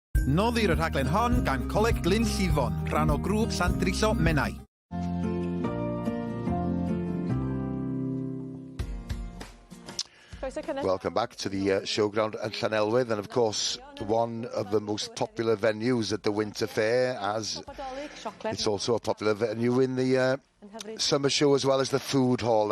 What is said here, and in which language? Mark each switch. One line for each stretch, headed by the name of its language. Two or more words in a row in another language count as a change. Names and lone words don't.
Welsh: Noddir y rhaglen hon gan Coleg Glyn Llifon, rhan o grŵp Sandriso Menai.
English: Welcome back to the showground at Llanelwedd, and of course one of the most popular venues at the Winter Fair, as it's also a popular venue in the summer show as well as the food hall.